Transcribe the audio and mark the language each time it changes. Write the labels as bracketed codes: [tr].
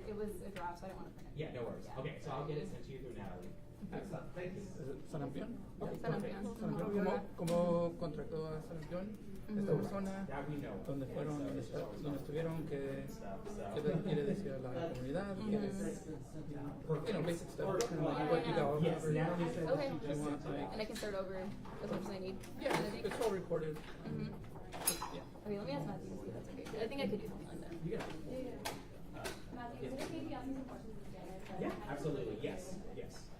[en] It was a draft, so I didn't want to print it. Yeah, no worries. Yeah. Okay, so I'll get it sent to you through Natalie. Excellent, thank you. [es] Sarampión. Sarampión. ¿Cómo contrató a Sarampión esta persona? [en] That we know. [es] ¿Dónde fueron? ¿Dónde estuvieron? ¿Qué quiere decir a la comunidad? [en] You know, basic stuff. Kind of like what you got. Yes, Natalie said Okay. You want, like, And I can start over as much as I need. yeah, it's all recorded. Yeah. Okay, let me ask Matthew to see if that's okay. I think I could do something like that. You got it. Matthew, is it okay if you ask me some questions in Spanish? Yeah, absolutely, yes, yes.